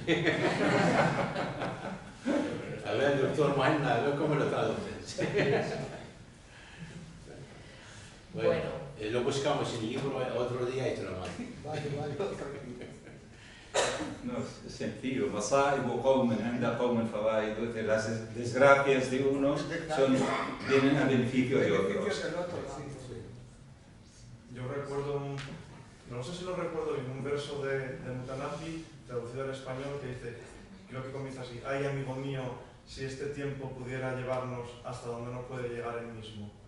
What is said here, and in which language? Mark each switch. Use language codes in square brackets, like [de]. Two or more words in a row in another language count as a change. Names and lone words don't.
[es] A ver, doctor Maina, a ver cómo lo traduces. Bueno, lo buscamos en el libro otro día y te lo mando. Vale. No, es sencillo. [ar] مصائب قوم عند قوم فوائد. [es] Las desgracias de unos vienen a beneficio de otros. Yo recuerdo no sé si lo recuerdo bien, un verso de Mutanabbi traducido al español que dice, creo que comienza así: ay, amigo mío, si este tiempo pudiera llevarnos hasta donde no puede llegar él mismo.